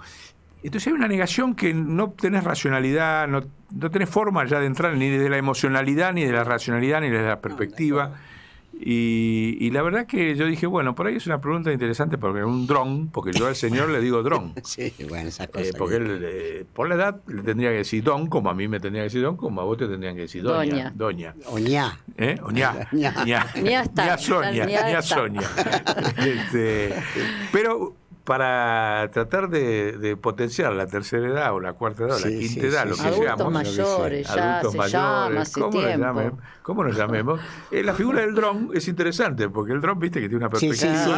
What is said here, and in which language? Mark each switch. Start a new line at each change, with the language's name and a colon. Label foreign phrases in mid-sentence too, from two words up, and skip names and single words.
Spanish: Entonces hay una negación que no tenés racionalidad, no tenés forma ya de entrar ni de la emocionalidad, ni de la racionalidad, ni de la perspectiva. Y la verdad que yo dije, bueno, por ahí es una pregunta interesante porque un dron, porque yo al señor le digo dron. Sí, bueno, esa cosa. Porque él, por la edad, le tendría que decir don, como a mí me tendría que decir don, como a vos te tendrían que decir doña. Oñá. Oñá. Ña está. Ña Sonia. Pero para tratar de potenciar la tercera edad o la cuarta edad o la quinta edad, lo que adultos mayores, adultos mayores, ¿cómo nos llamemos? La figura del dron es interesante, porque el dron, viste, que tiene una perspectiva.